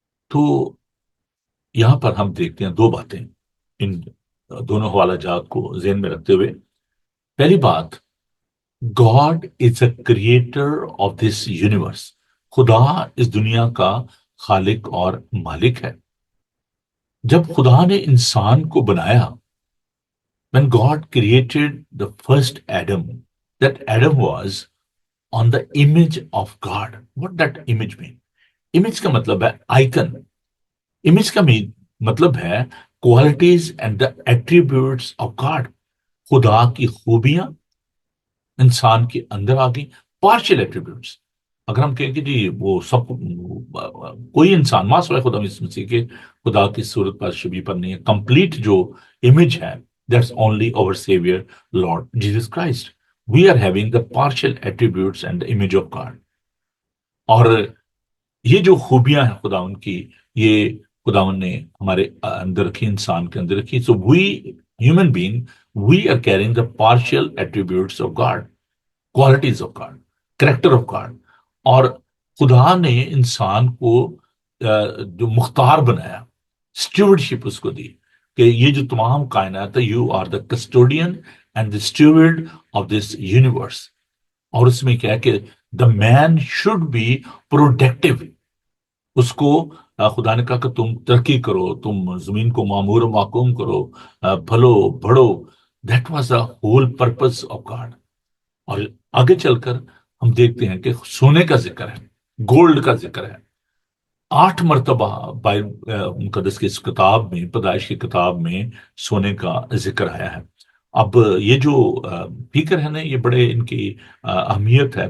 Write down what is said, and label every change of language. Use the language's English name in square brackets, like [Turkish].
[Urdu] تو یہاں پر ہم دیکھتے ہیں 2 باتیں ان دونوں حوالہ جات کو ذہن میں رکھتے ہوئے. [English] پہلی بات، God is a creator of this universe. [Urdu] خدا اس دنیا کا خالق اور مالک ہے. جب خدا نے انسان کو بنایا، [English] when God created the first Adam, that Adam was on the image of God. What that image mean? Image [Urdu] کا مطلب ہے [English] Icon. Image کا مطلب ہے qualities and the attributes of God. [Urdu] خدا کی خوبیاں انسان کے اندر آ گئی. [English] Partial attributes. [Urdu] اگر ہم کہیں کہ جی وہ سب کوئی انسان ماں سوائے خدا مسیح کے خدا کی صورت پر شبیہ پر نہیں ہے. کمپلیٹ جو امیج ہے [English] that's only our Savior, Lord Jesus Christ. We are having the partial attributes and the image of God. [Urdu] اور یہ جو خوبیاں ہیں خدا ان کی، یہ خداوند نے ہمارے اندر رکھی، انسان کے اندر رکھی. [English] So we human being, we are carrying the partial attributes of God, qualities of God, character of God. [Urdu] اور خدا نے انسان کو جو مختار بنایا، اسٹیورڈشپ اس کو دی کہ یہ جو تمام کائنات ہے، [English] You are the custodian and the steward of this universe. [Urdu] اور اس میں کیا ہے کہ [English] The man should be productive. [Urdu] اس کو خدا نے کہا کہ تم ترقی کرو، تم زمین کو معمور و محکوم کرو، پھلو بڑھو. [English] That was the whole purpose of God. [Urdu] اور آگے چل کر ہم دیکھتے ہیں کہ سونے کا ذکر ہے، گولڈ کا ذکر ہے. 8 مرتبہ مقدس کی اس کتاب میں، پیدائش کی کتاب میں سونے کا ذکر آیا ہے. اب یہ جو فکر ہے نا، یہ بڑے ان کی اہمیت ہے.